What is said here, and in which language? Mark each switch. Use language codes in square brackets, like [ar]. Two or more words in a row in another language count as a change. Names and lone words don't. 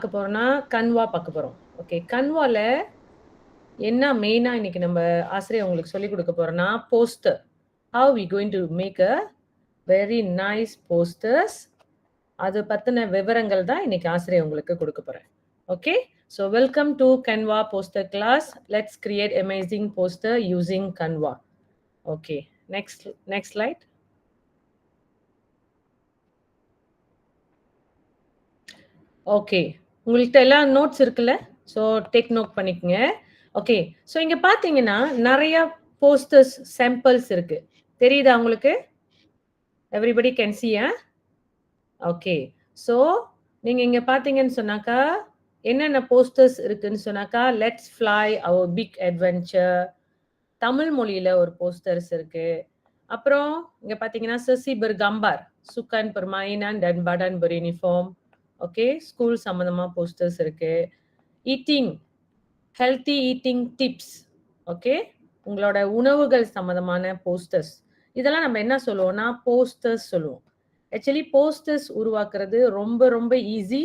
[ta] பார்க்க போறோம்னா, கன்வா பார்க்க போறோம். ஓகே. கன்வால என்ன மெயினா இன்னைக்கு நம்ம ஆசிரியர் உங்களுக்கு சொல்லிக் குடுக்க போறோம்னா, போஸ்டர். [en] how we going to make a very nice posters. [ta] அது பத்தின விவரங்கள் தான் இன்னைக்கு ஆசிரியர் உங்களுக்கு குடுக்க போறேன். ஓகே. [en] So welcome to Canva poster class. Let's create amazing poster using Canva. Okay. Next slide. [ta] ஓகே. உங்கள்ட்ட எல்லாம் நோட்ஸ் இருக்குல்ல? [en] so take note [ta] பண்ணிக்கங்க. ஓகே. ஸோ இங்க பார்த்தீங்கன்னா, நெறைய [en] posters samples [ta] இருக்கு. தெரியுதா உங்களுக்கு? [en] everybody can see okay. [ta] ஸோ நீங்க இங்க பார்த்தீங்கன்னு சொன்னாக்கா, என்னென்ன போஸ்டர்ஸ் இருக்குன்னு சொன்னாக்கா, [en] let's fly our big adventure. [ta] தமிழ் மொழியில ஒரு போஸ்டர்ஸ் இருக்கு. அப்புறம் இங்க பார்த்தீங்கன்னா, [ms] "Sesi bergambar, sukan permainan dan badan beruniform." [ta] ஓகே. ஸ்கூல் சம்மந்தமா போஸ்டர்ஸ் இருக்கு. ஈட்டிங், [en] healthy eating tips. [ta] ஓகே. உங்களோட உணவுகள் சம்மந்தமான போஸ்டர்ஸ். இதெல்லாம் நம்ம என்ன சொல்லுவோம்னா, போஸ்டர்ஸ் சொல்லுவோம். ஆக்சுவலி போஸ்டர்ஸ் உருவாக்குறது ரொம்ப ரொம்ப ஈஸி.